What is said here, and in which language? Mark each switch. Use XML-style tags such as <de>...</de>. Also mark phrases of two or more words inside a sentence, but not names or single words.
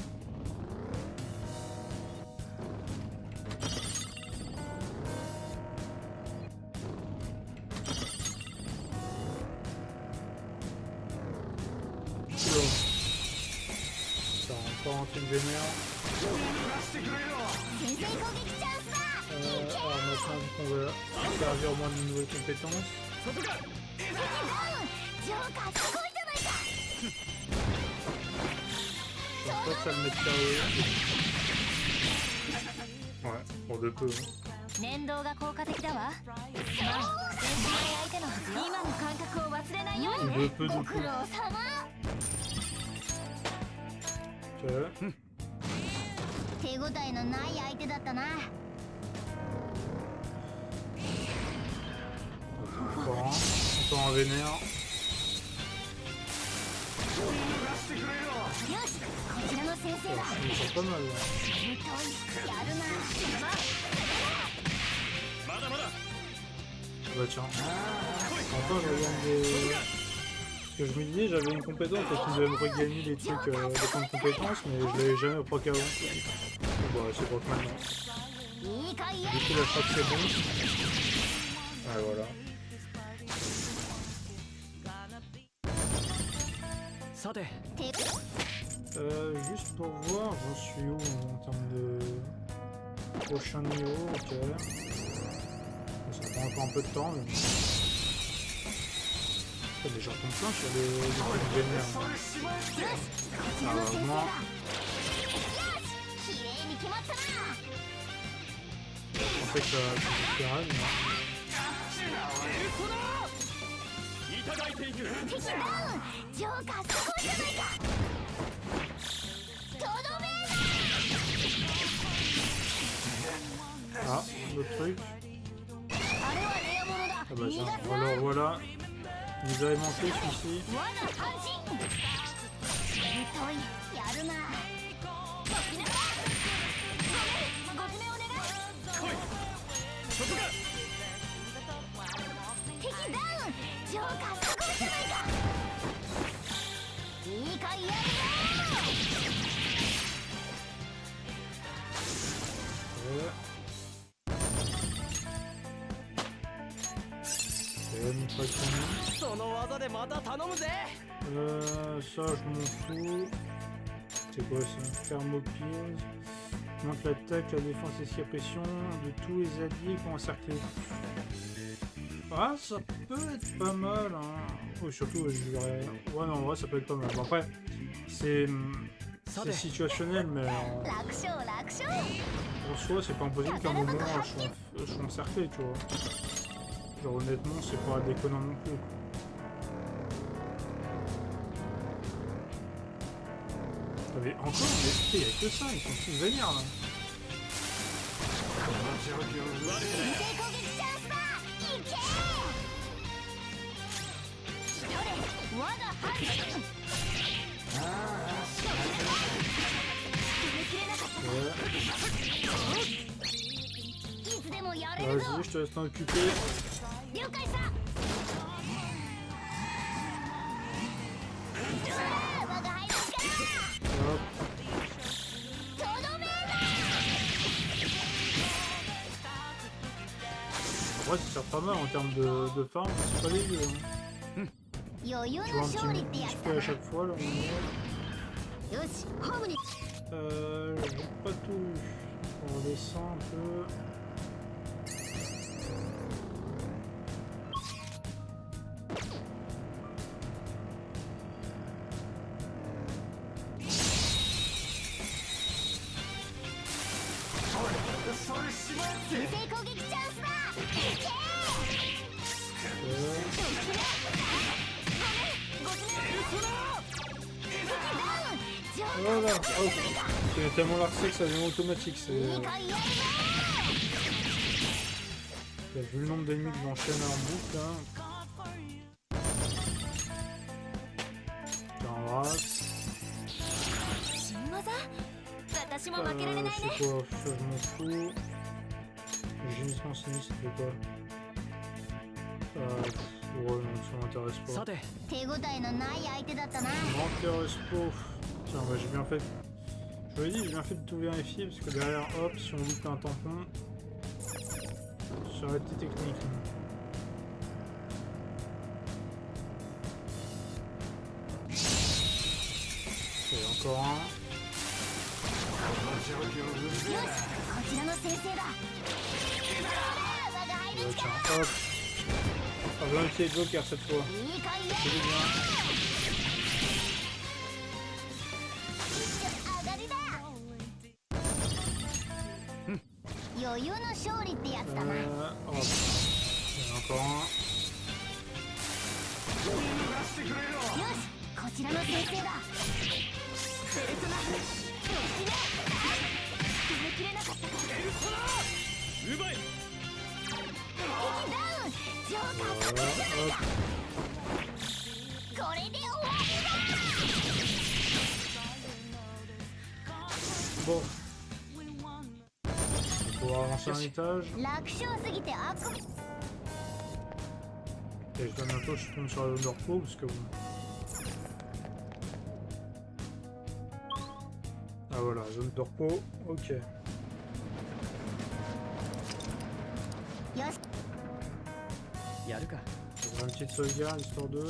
<fr>Oula. Ça a encore un truc vénère. Alors maintenant vu qu'on va servir au moins de nouvelles compétences.</fr> <ja>ジョーカーすごいじゃないか</ja> <fr>Je pense pas que ça le mette KO. Ouais, pour de peu. Hein.</fr> <ja>念動が効果的だわまあ戦士相手のはずよ今の感覚を忘れないようにね</ja> <fr>De peu, de</fr> <ja>ご苦</ja> <fr>peu.</fr> <ja>労様</ja> <fr>Ok.</fr> <ja>手応えのない相手だったな</ja> <fr>Encore un vénère.</fr> <ja>よしこちらの先生だ</ja> <fr>Je me sens pas mal là.</fr> <ja>やるなまだまだ</ja> <fr>Ah bah tiens. Enfin je regagne des... Parce que je me disais j'avais une compétence et qu'il devait me regagner des trucs, des points de compétences, mais je l'avais jamais au proc avant. Bon bah c'est pas que maintenant.</fr> <ja>いいかい</ja> <fr>Du coup là je crois que c'est bon. Ah voilà.</fr> <ja>さて</ja> <fr>Juste pour voir, j'en suis où en termes de prochain niveau, ok. Ça prend encore un peu de temps, mais... Mais j'en tombe plein sur les trucs vénères.</fr> <ja>こちらの先生だよしきれいに決まったな</ja> <fr>Je pensais que ça allait faire mais...</fr> <ja>いただいていく敵ダウンジョーカーすごいじゃないかとどめ</ja> <fr>Ah, l'autre truc.</fr> <ja>あれはレアものだ</ja> <fr>Ah bah</fr> <ja>逃</ja> <fr>tiens,</fr> <ja>がす</ja> <fr>alors voilà. Il nous avait manqué celui-ci.</fr> <ja>罠安心疎いやるなごきなさいごめんご詰めお願いそこか敵ダウンジョーカーすごいじゃないかいいかいやる</ja> <fr>Et une fois qu'on</fr> <ja>その技でまた頼むぜ</ja> <fr>ça je m'en fous. C'est quoi ça? Thermopile. Monte l'attaque, la défense et la pression de tous les alliés qui ont encerclé. Ah, ça peut être pas mal, hein. Oui, surtout, je dirais... Ouais, non, en vrai, ça peut être pas mal. Bon, après, c'est situationnel, mais</fr> <ja>楽勝楽勝</ja> <fr>en soi, c'est pas impossible qu'à un moment, je sois encerclé, tu vois. Genre, honnêtement, c'est pas déconnant non plus. Mais encore, mais il y a que ça, ils sont tous vénères, là.</fr> <ja>先制攻撃チャンスだいけどれ我が判断決めきれなかったか</ja> <fr>Ouais.</fr> <ja>いつでもやれるぞ</ja> <fr>Vas-y, je te laisse t'en occuper.</fr> <ja>了解さ我が輩の力</ja> <fr>Hop.</fr> <ja>とどめだ</ja> <fr>En vrai, ça sert pas mal en termes de farm, c'est pas dégueu. Hein.</fr> <ja>余裕</ja> <fr>Tu</fr> <ja>の</ja> <fr>vois un</fr> <ja>勝利ってや</ja> <fr>petit</fr> <ja>つ</ja> <fr>peu</fr> <ja>だ</ja> <fr>à</fr> <ja>な</ja> <fr>chaque fois là.</fr> <ja>よしホームに</ja> <fr>J'ai pas tout vu. On redescend un peu.</fr> <ja>先制攻撃チャンスだいけ</ja> <fr>Voilà. Oh, c'est tellement larcé que ça devient automatique. C'est...</fr> <ja>いいかいやるぞ</ja> <fr>Vu le nombre d'ennemis que j'enchaîne en boucle, hein. T'embrasse.</fr> <ja>新技私も負けられないね</ja> <fr>C'est quoi? Ça, je m'en fous. Gémissement sinistre, c'est quoi? Ouais, non, ça m'intéresse pas.</fr> <ja>さて手応えのない相手だったな</ja> <fr>M'intéresse pas. Tiens, bah, j'ai bien fait. Je vous l'ai dit, j'ai bien fait de tout vérifier parce que derrière, hop, si on loupe un tampon, ça aurait été technique. Et encore un.</fr> <ja>よしこちらの先生だ我が輩の</ja> <fr>Ouais,</fr> <ja>力</ja> <fr>tiens, hop. Ah, voilà un petit joker cette fois.</fr> <ja>いいかいや</ja> <fr>C'est</fr> <ja>る</ja> <fr>bien.</fr> <ja>上がりだ余裕の勝利ってやつだな</ja> <fr>Hop. Il y en a encore un.</fr> <ja>よしこちらの先生だペルソナ決めきれなかったか奪い敵ダウンジョーカー</ja> <fr>Voilà, hop.</fr> <ja>これで終わり</ja> <fr>Bon. On va pouvoir avancer un étage.</fr> <ja>だ楽勝すぎてあくび</ja> <fr>Et je dois bientôt je tombe sur la zone de repos parce que bon. Ah voilà, zone de repos, ok.</fr> <ja>よしやるか</ja> <fr>Je vais faire une petite sauvegarde histoire de.</fr>